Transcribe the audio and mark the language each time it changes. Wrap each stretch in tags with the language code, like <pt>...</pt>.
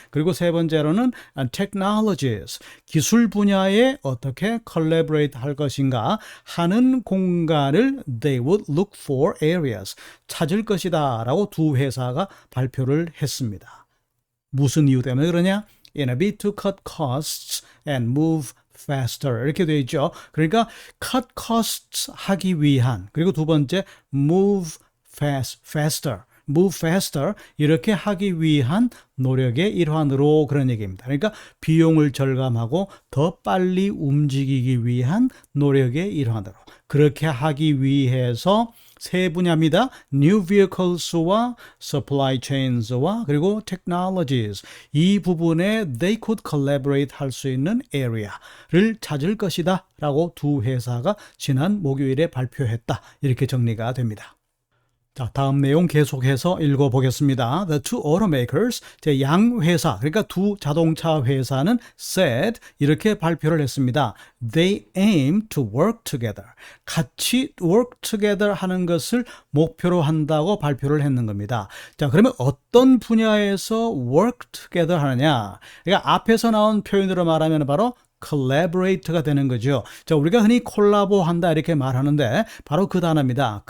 <ko>그리고 세 번째로는 technologies, 기술 분야에 어떻게 collaborate 할 것인가 하는 공간을</ko> <en>they would look for areas,</en> <ko>찾을 것이다 라고 두 회사가 발표를 했습니다. 무슨 이유 때문에 그러냐?</ko> <en>In a bid to cut costs and move faster</en> <ko>이렇게 되어 있죠. 그러니까 cut costs 하기 위한, 그리고 두 번째 move faster move faster 이렇게 하기 위한 노력의 일환으로 그런 얘기입니다. 그러니까 비용을 절감하고 더 빨리 움직이기 위한 노력의 일환으로 그렇게 하기 위해서 세 분야입니다. New vehicles와 supply chains와 그리고 technologies 이 부분에</ko> <en>they could collaborate</en> <ko>할 수 있는 area를 찾을 것이다 라고 두 회사가 지난 목요일에 발표했다. 이렇게 정리가 됩니다. 자, 다음 내용 계속해서 읽어보겠습니다.</ko> <en>The two automakers,</en> <ko>제 양 회사, 그러니까 두 자동차 회사는 said, 이렇게 발표를 했습니다.</ko> <en>They aim to work together.</en> <ko>같이</ko> <en>work together</en> <ko>하는 것을 목표로 한다고 발표를 했는 겁니다. 자, 그러면 어떤 분야에서</ko> <en>work together</en> <ko>하느냐? 그러니까 앞에서 나온 표현으로 말하면 바로 collaborate가 되는 거죠. 자, 우리가 흔히 콜라보한다 이렇게 말하는데 바로 그 단어입니다.</ko>